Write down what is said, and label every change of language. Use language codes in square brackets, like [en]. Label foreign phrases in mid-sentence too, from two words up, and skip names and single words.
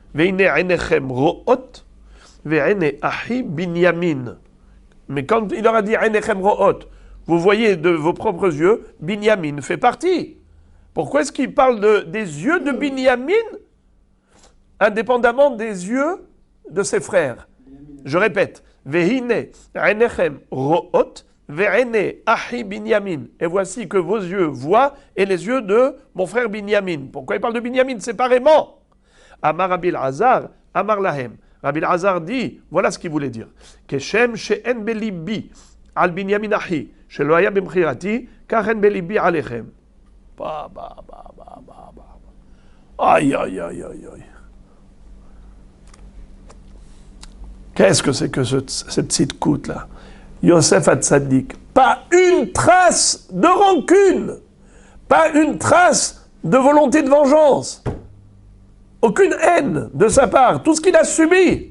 [fr] Mais quand il leur a dit, vous voyez de vos propres yeux, Binyamin fait partie. Pourquoi est-ce qu'il parle des yeux de Binyamin indépendamment des yeux de ses frères? Je répète, [he] והנה עיניכם ראות ועיני אחי בנימין. [fr] Et voici que vos yeux voient et les yeux de mon frère Binyamin. Pourquoi il parle de Binyamin séparément? [he] אמר רבי אזר אמר להם. [fr] Rabbi Azar dit, voilà ce qu'il voulait dire. [he] כשם שאין בלבי על בנימין אחי שלא היה במכירתי כך אין בלבי עליכם. [fr] Aïe, aïe, aïe, aïe, aïe. Qu'est-ce que c'est que cette tzidkout là? Yosef Hatzadik, pas une trace de rancune, pas une trace de volonté de vengeance, aucune haine de sa part, tout ce qu'il a subi.